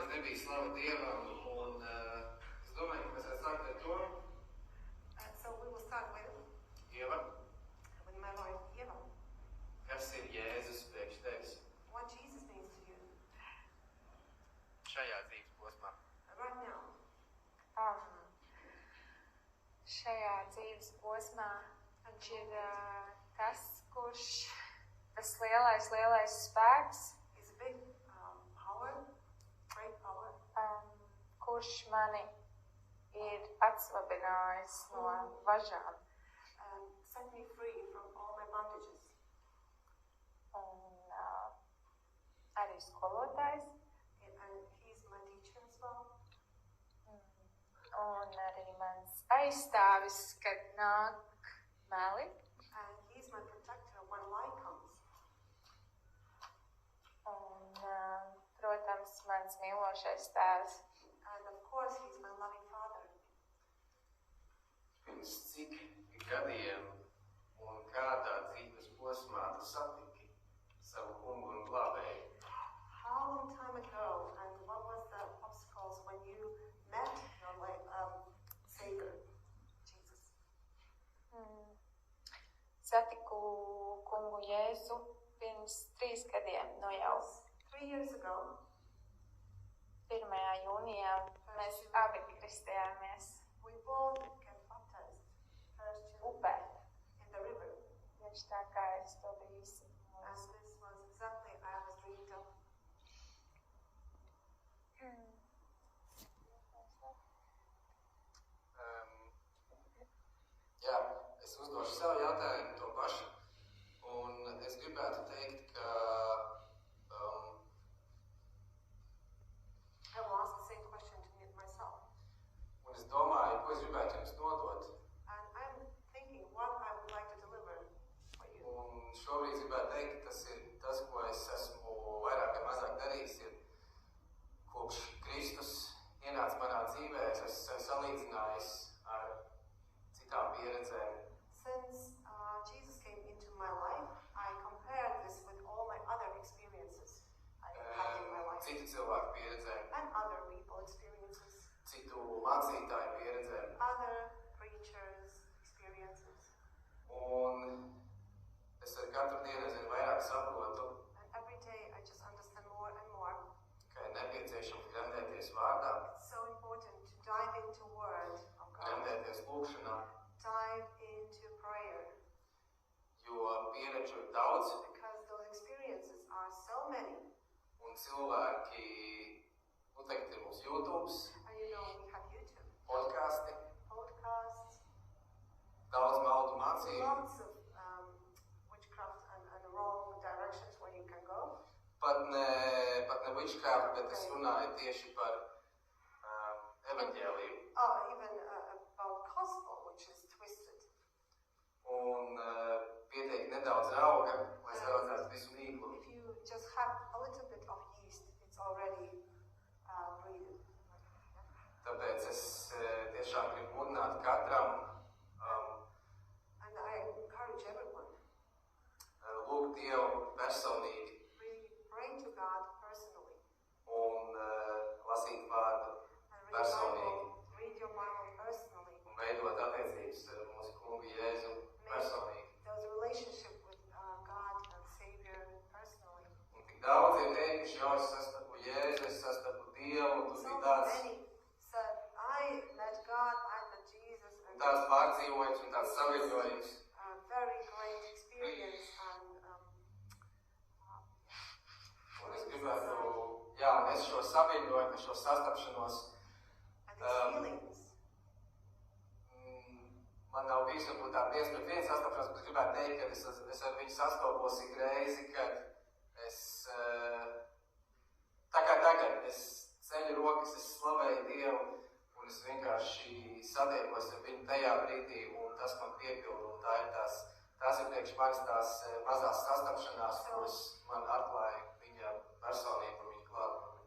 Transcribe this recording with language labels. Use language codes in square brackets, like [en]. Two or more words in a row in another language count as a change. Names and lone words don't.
[lv] mirklī slavu Dievam, un es domāju, ka mēs varam sākt ar to. [en] So we will start with Ieva, my wife, Eva. [lv] kas ir Jēzus priekš tevis [en] What Jesus means to you [lv] šajā dzīves posmā? [en] right now. [lv] Šajā dzīves posmā viņš ir tas, kurš, tas lielais spēks, [en] It's a big power, great power, [lv] kurš mani ir atslabinājis no važām. [en] set me free from all my bondages. [lv] Un arī skolotājs. [en] And he's my teacher as well. [lv] Un arī mans aizstāvis, kad nāk meli. [en] And he's my protector when lie comes. [lv] Un, protams, mans mīlošais tēvs. [en] And of course, he's my loving father. [lv] Pirms cik gadiem un kādā dzīves posmā tu satiki savu kungu un glābēju? [en] How long time ago, and what was the obstacles when you met your Savior, Jesus? [lv] Satiku kungu Jēzu pirms 3 gadiem, no jau [en] 3 years ago, [lv] 1. jūnijā mēs abi kristējāmies [en] we both got baptized first [lv] upē. [en] in the river. [lv] Tieši tā kā es to biju [en] And [lv] izsapņojusi. [en] this was exactly I was dreamed of. [lv] Jā, es uzdošu savu jautājumu to pašu, un es gribētu teikt, ka [en] I will ask the same question to me myself. [lv] un es domāju, ko es gribētu jums nodot, [en] And I'm thinking what I would like to deliver for you. [lv] un šobrīd gribētu teikt, ka tas ir tas, ko es esmu vairāk vai mazāk darījis, ir kopš Kristus ienāca manā dzīvē, es esmu sevi salīdzinājis ar citām pieredzēm. [en] Since Jesus came into my life, I compared this with all my other experiences I had in my life. [lv] Citu cilvēku pieredzēm, [en] And other people experiences, [lv] citu mācītāju pieredzēm. [en] other preachers' experiences. [lv] Un es ar katru dienu aizvien vairāk saprotu, [en] And every day I just understand more and more. [lv] ka ir nepieciešams gremdēties vārdā, [en] It's so important to dive into Word of God, [lv] gremdēties lūkšanā, [en] dive into prayer, [lv] jo pieredžu ir daudz, [en] because those experiences are so many. [lv] un cilvēki, nu tagad ir mums YouTube, [en] And you know, we have YouTube, [lv] podkasti, [en] podcasts, [lv] daudz maldu mācību, [en] lots of witchcraft and wrong directions where you can go. [lv] pat ne witchcraft, bet es runāju tieši par evaņģēliju. [en] Even about gospel, which is twisted. [lv] Un pietiek nedaudz rauga, lai saraudzētu visu mīklu. [en] If you just have a little bit of yeast, it's already breeded. [lv] Tāpēc es tiešām gribu mudināt katram [en] And I encourage everyone, [lv] lūgt Dievu personīgi [en] really pray to God personally. [lv] un lasīt vārdu [en] And [lv] personīgi [en] read your Bible personally. [lv] un veidot attiecības ar mūsu kungu Jēzu personīgi. [en] Those relationship with God and Savior personally. [lv] Un tik daudz ir teikuši, jo es sastapu Jēzu, es sastapu Dievu, un tu [en] So [lv] biji tāds, [en] many said, I met God, I met Jesus, and [lv] tāds pārdzīvojums un tāds saviņojums. [en] very great experience. And [lv] Un es gribētu, nes šo saviņojumu, šo sastapšanos. [en] and these feelings. [lv] Man nav bijis varbūt tā 1-pret-1 sastapšanās, bet gribētu teikt, ka es ar viņu sastopos ik reizi, kad es, tā kā tagad, es ceļu rokas, es slavēju Dievu, un es vienkārši satiekos ar viņu tajā brīdī, un tas man piepilda, un tās ir priekš manis tās mazās sastapšanās, kuras man atklāja viņa personību un viņa klātbūtni.